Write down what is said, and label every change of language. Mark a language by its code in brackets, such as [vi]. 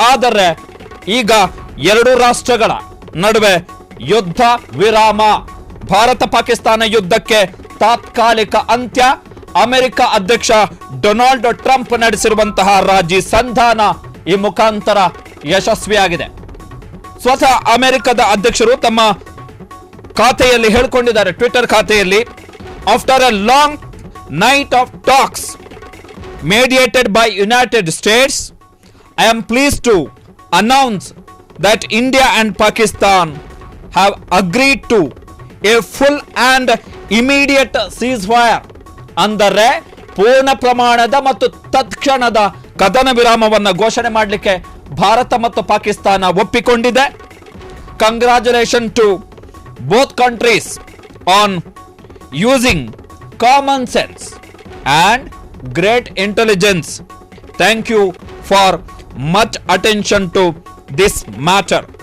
[kn] ಆದರೆ ಈಗ 2 ರಾಷ್ಟ್ರಗಳ ನಡುವೆ ಯುದ್ಧ ವಿರಾಮ. ಭಾರತ ಪಾಕಿಸ್ತಾನ ಯುದ್ಧಕ್ಕೆ ತಾತ್ಕಾಲಿಕ ಅಂತ್ಯ. ಅಮೆರಿಕ ಅಧ್ಯಕ್ಷ ಡೊನಾಲ್ಡ್ ಟ್ರಂಪ್ ನಡೆಸಿರುವಂತಹ ರಾಜಿ ಸಂಧಾನ ಈ ಮುಖಾಂತರ ಯಶಸ್ವಿಯಾಗಿದೆ. ಸ್ವತಃ ಅಮೆರಿಕದ ಅಧ್ಯಕ್ಷರು ತಮ್ಮ ಖಾತೆಯಲ್ಲಿ ಹೇಳಿಕೊಂಡಿದ್ದಾರೆ, ಟ್ವಿಟರ್ ಖಾತೆಯಲ್ಲಿ, [en] After a long night of talks mediated by United States, I am pleased to announce that India and Pakistan have agreed to a full and immediate ceasefire. [kn] ಅಂದರೆ ಪೂರ್ಣ ಪ್ರಮಾಣದ ಮತ್ತು ತತ್ಕ್ಷಣದ ಕದನ ವಿರಾಮವನ್ನು ಘೋಷಣೆ ಮಾಡಲಿಕ್ಕೆ ಭಾರತ ಮತ್ತು Pakistan ಒಪ್ಪಿಕೊಂಡಿದೆ. [en] Congratulation to both countries on using common sense and great intelligence. Thank you for much attention to this matter.